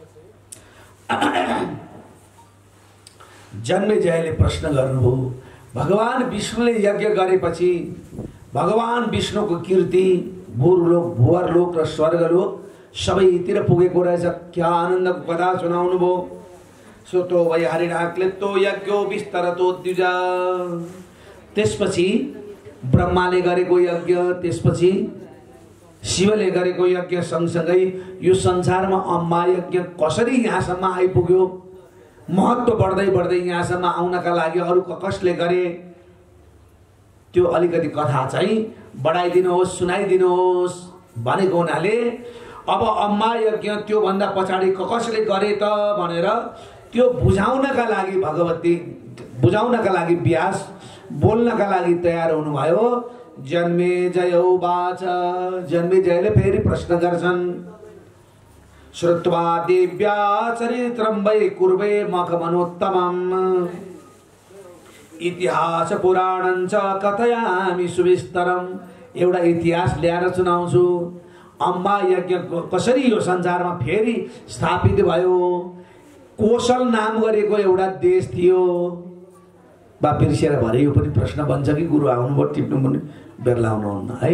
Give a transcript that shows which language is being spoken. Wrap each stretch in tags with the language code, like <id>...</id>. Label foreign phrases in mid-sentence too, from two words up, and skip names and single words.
<ne>जन्मेजयले प्रश्न गर्नुभयो, भगवान विष्णुले यज्ञ गरेपछि भगवान विष्णुको कीर्ति भूलोक भुवरलोक र स्वर्गलोक सबैतिर पुगेको रहेछ। क्या आनन्दको कथा सुनाउनु भयो।</ne> <sa>सोतो वै हरिणा क्लिप्तो यज्ञो विस्तरतो द्विज,</sa> <ne>त्यसपछि ब्रह्माले गरेको यज्ञ, त्यसपछि शिवले गरेको यज्ञ सँगसँगै यो संसारमा अम्मा यज्ञ कसरी यहाँसम्म आइपुग्यो, महत्त्व बढ्दै बढ्दै यहाँसम्म आउनका लागि अरू कसले गरे, त्यो अलिकति कथा चाहिँ बढाइदिनुहोस्, सुनाइदिनुहोस् भनेको हुनाले अब अम्मा यज्ञ त्योभन्दा पछाडि कसले गरे त भनेर त्यो बुझाउनका लागि भगवती, बुझाउनका लागि व्यास बोल्नका लागि तयार हुनुभयो। जन्मेजय उवाच, जन्मेजयले फेरि प्रश्न गर्छन्।</ne> <sa>श्रुत्वा दिव्या चरित्रं वै कुर्वे मखमनोत्तमम्, इतिहास पुराणं च कथयामि सुविस्तरम्,</sa> <ne>एउटा इतिहास ल्याएर सुनाउँछु। अम्बा यज्ञ कसरी यो संसारमा फेरि स्थापित भयो। कोशल नाम गरेको एउटा देश थियो। बा बिर्सिएर भरे यो पनि प्रश्न बन्छ कि गुरु आउनुभयो टिप्नु पनि बेर्ला आउनुहुन्न है।</ne>